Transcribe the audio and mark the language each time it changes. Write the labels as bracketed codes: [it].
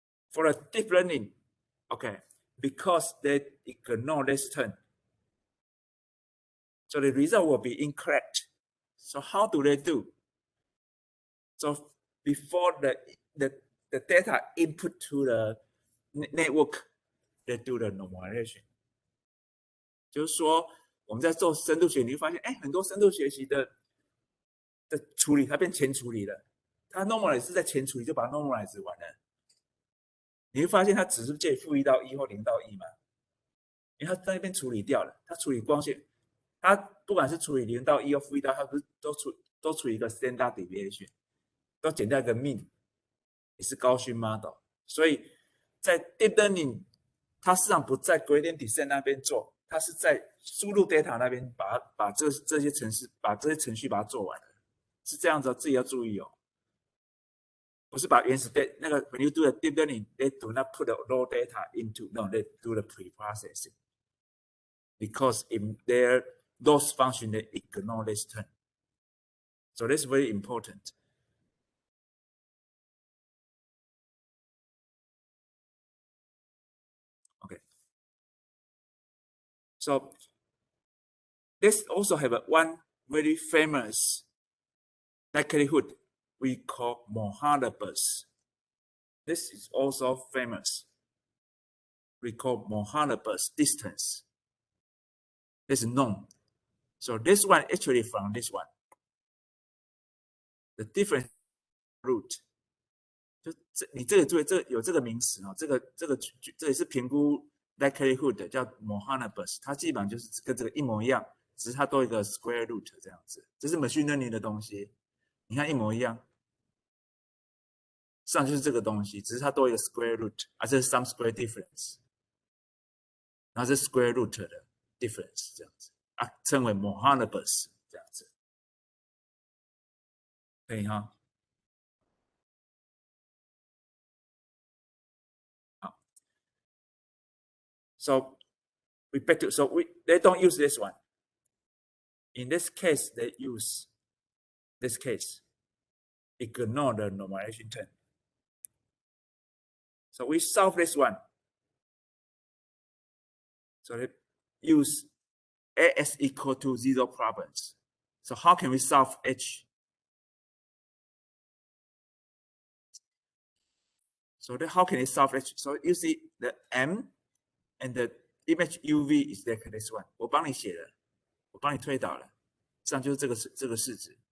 [en] For a deep learning, okay, because they ignore this term, so the result will be incorrect. So how do they do? So before the data input to the network, they do the normalization. [zh] 就是说，我们在做深度学习，你会发现，哎，很多深度学习的处理，它变前处理了。它 normalize 是在前处理就把它 normalize 完了。你会发现它只是介负1到1或0到1嘛，因为它在那边处理掉了。它处理光线，它不管是处理0到1或负1到，它不是都处理一个 standard deviation， 都减掉一个 mean， 也是高勋 model。所以在 deep learning， 它事实上不在 gradient descent 那边做。它是在输入 data 那边把这些程序把它做完了，是这样子，自己要注意哦。 [en] 不是把原始 data 那个 when you do the deep learning, they do not put the raw data into no, they do the pre-processing because in their those function they ignore this term. So that's very important. Okay. So this also have one very famous likelihood we call Mohanlabus. This is also famous. We call Mohanlabus distance. This is known. So this one actually from this one. The difference root. [zh] 就你这个注意，这有这个名词哦，这也是评估 likelihood 的，叫 Mohanlabus， 它基本上就是跟这个一模一样，只是它多一个 square root 这样子。这是 machine learning 的东西，你看一模一样，上就是这个东西，只是它多一个 square root， 这是 some square difference，然后是 square root 的 difference 这样子称为 Mohanlabus 这样子，可以哈。 [en] 好 ，so we back to they don't use this one. In this case, they use this case. Ignore the normalization term. So we solve this one. So they use AS equal to 0 problems. So how can we solve H? So how can we solve H? So you see the M and the image UV is like this one. [zh] 我帮你写了，我帮你推导了，这样就是这个式子。